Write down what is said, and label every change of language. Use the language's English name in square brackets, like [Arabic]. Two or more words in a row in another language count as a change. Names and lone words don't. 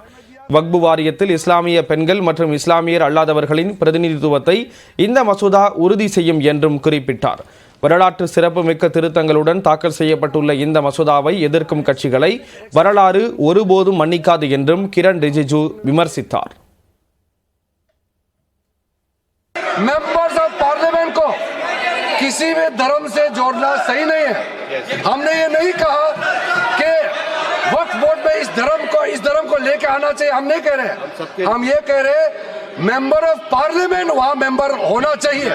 [Tamil] வக்பு வாரியத்தில் இஸ்லாமிய பெண்கள் மற்றும் இஸ்லாமியர் அல்லாதவர்களின் பிரதிநிதித்துவத்தை இந்த மசோதா உறுதி செய்யும் என்றும் குறிப்பிட்டார். வரலாற்று சிறப்புமிக்க திருத்தங்களுடன் தாக்கல் செய்யப்பட்டுள்ள இந்த மசோதாவை எதிர்க்கும் கட்சிகளை வரலாறு ஒருபோதும் மன்னிக்காது என்றும் கிரண் ரிஜிஜு விமர்சித்தார். [English] members of parliament [Hindi] को किसी भी धर्म से जोड़ना सही नहीं है. हमने ये नहीं कहा कि वक्फ बोर्ड में इस धर्म को लेके आना चाहिए. हम नहीं कह रहे. हम ये कह रहे [English] member of parliament [Hindi] वहां मेंबर होना चाहिए.